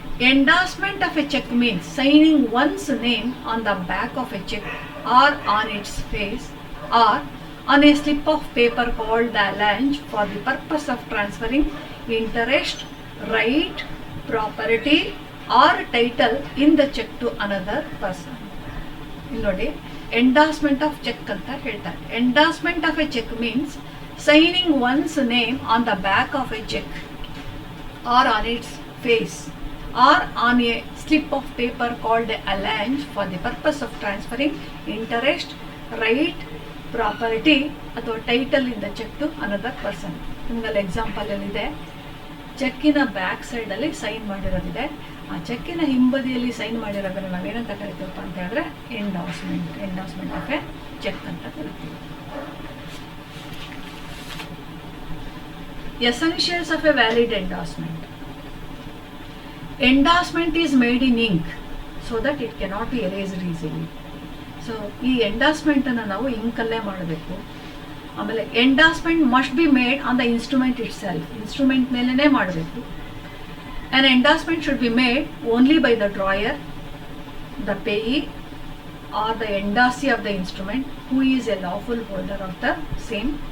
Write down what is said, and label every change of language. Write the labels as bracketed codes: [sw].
[en] Endorsement of a check means signing one's name on the back of a check or on its face or on a slip of paper called the allenge for the purpose of transferring interest, right, property or title in the check to another person. [kn] ಇಲ್ಲಿ ನೋಡಿ, [en] endorsement of cheque [kn] ಅಂತ ಹೇಳ್ತಾರೆ. [en] Endorsement of a cheque means signing one's name on the back of a cheque or on its face or on a slip of paper called a allenge for the purpose of transferring interest, right, property ಅಥವಾ title in the cheque to another person. [kn] ನಿಮ್ಗಲ್ಲಿ example ಇದೆ, ಚೆಕ್ಕಿನ back ಸೈಡಲ್ಲಿ sign ಮಾಡಿರೋದಿದೆ, ಆ ಚೆಕ್ಕಿನ ಹಿಂಬದಿಯಲ್ಲಿ sign ಮಾಡಿರೋದನ್ನು ನಾವೇನಂತ ಕರಿತೀವಪ್ಪ ಅಂತ ಹೇಳಿದ್ರೆ ಎಂಡಾರ್ಸ್ಮೆಂಟ್ ಆಫ್ ಎ ಚೆಕ್ ಅಂತ ಕರಿತೀವಿ. [en] Essentials of a valid endorsement. Endorsement is made in ink so that it cannot be erased easily. [kn] So ಈ ಎಂಡಾರ್ಸ್ಮೆಂಟನ್ನು ನಾವು ಇಂಕಲ್ಲೇ ಮಾಡಬೇಕು. ಆಮೇಲೆ [en] Endorsement must be made on the instrument itself. [kn] Instrument ಮೇಲೇ ಮಾಡಬೇಕು. [en] An endorsement should be made only by the drawer, the payee, or the endorsee of the instrument who is a lawful holder of the same.